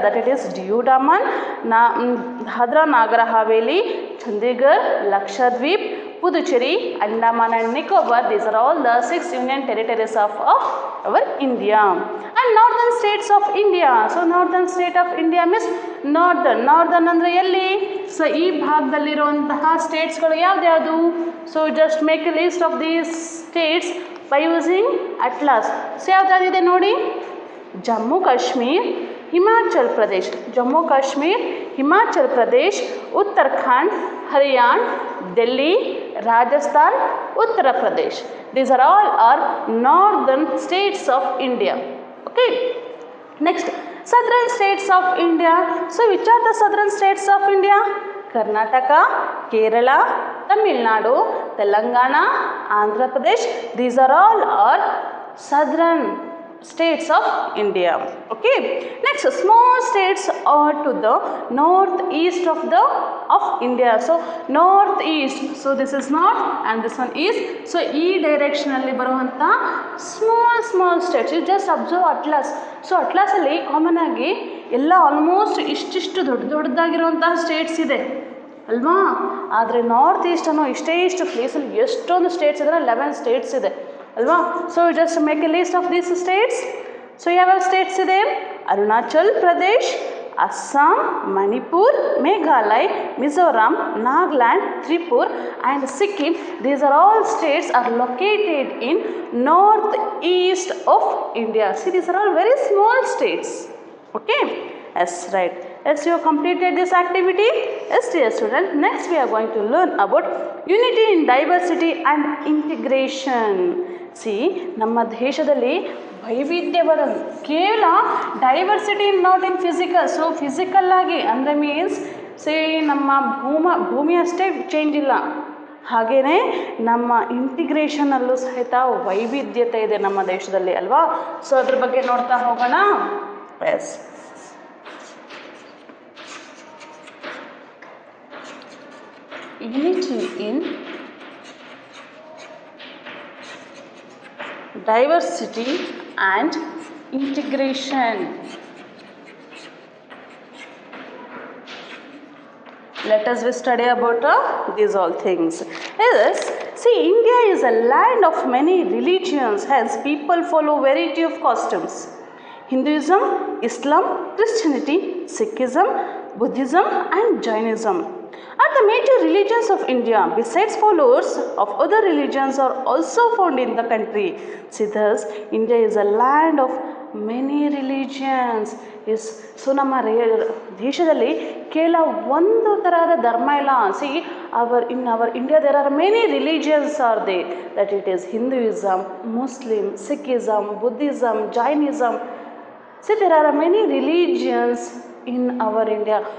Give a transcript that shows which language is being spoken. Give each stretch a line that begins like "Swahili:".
English: That it is Diu Daman, Dadra Nagar Haveli, Chandigarh, Lakshadweep, Puducherry, Andaman and Nicobar. These are all the 6 Union Territories of our India. And northern states of India. So northern state of India means northern
Kannada: ಅಂದರೆ ಎಲ್ಲಿ? So ಈ ಭಾಗದಲ್ಲಿರುವಂತಹ ಸ್ಟೇಟ್ಸ್ಗಳು ಯಾವ್ದು? So
English: Just make a list of these states by using atlas.
Kannada: So ಯಾವ್ದಾಗಿದೆ ನೋಡಿ. Jammu Kashmir, Himachal Pradesh, Jammu Kashmir, Himachal Pradesh, Uttarakhand, Haryana, Delhi, Rajasthan, Uttar Pradesh.
English: These are all northern states of India. Okay. Next, southern states of India. So which are the southern states of India? Karnataka, Kerala, Tamil Nadu, Telangana, Andhra Pradesh. These are all southern states of India. Okay. Next, small states are to the northeast of India. So northeast. So this is north and this one is. So
Kannada: e direction alli baruvanta
English: small states. You just observe atlas.
Kannada: So atlas alli common agi ella almost ಇಷ್ಟಿಷ್ಟು ದೊಡ್ಡದಾಗಿರುವಂತಹ States ಇದೆ ಅಲ್ವಾ. ಆದರೆ north East ಅನ್ನೋ ಇಷ್ಟು ಪ್ಲೇಸಲ್ಲಿ ಎಷ್ಟೊಂದು States ಇದ್ದಾರೆ. 11 States ಇದೆ ಅಲ್ವಾ. So
English: Just make a list of these states.
Kannada: So ಯಾವ ಸ್ಟೇಟ್ಸ್ ಇದೆ? Arunachal Pradesh, Assam, Manipur, Meghalaya, Mizoram, Nagaland, Tripura and Sikkim.
English: These are all states are located in north east of India. See, these are all very small states. Okay. Yes, right. Yes, you have completed this activity. Yes, dear student. Next we are going to learn about unity in diversity and integration.
Kannada: See, ನಮ್ಮ ದೇಶದಲ್ಲಿ ವೈವಿಧ್ಯವಾದ ಕೇವಲ diversity
English: Not in physical.
Kannada: So physical ಆಗಿ ಅಂದರೆ means ನಮ್ಮ ಭೂಮಿ ಅಷ್ಟೇ change ಇಲ್ಲ, ಹಾಗೆಯೇ ನಮ್ಮ ಇಂಟಿಗ್ರೇಷನಲ್ಲೂ ಸಹಿತ ವೈವಿಧ್ಯತೆ ಇದೆ ನಮ್ಮ ದೇಶದಲ್ಲಿ ಅಲ್ವಾ. ಸೊ ಅದ್ರ ಬಗ್ಗೆ ನೋಡ್ತಾ ಹೋಗೋಣ.
English: Yes, unity in diversity and integration. Let us study about these all things. Yes, see, India is a land of many religions, hence people follow variety of customs. Hinduism, Islam, Christianity, Sikhism, Buddhism and Jainism are the major religions of India. Besides, followers of other religions are also found in the country. See, thus India is a land of many religions.
Kannada: Yes, so ನಮ್ಮ ದೇಶದಲ್ಲಿ ಕೇವಲ ಒಂದು ತರಹದ ಧರ್ಮ ಇಲ್ಲ.
English: See, in our India there are many religions are there, that it is Hinduism, Muslim, Sikhism, Buddhism, Jainism. See, there are many religions in our India.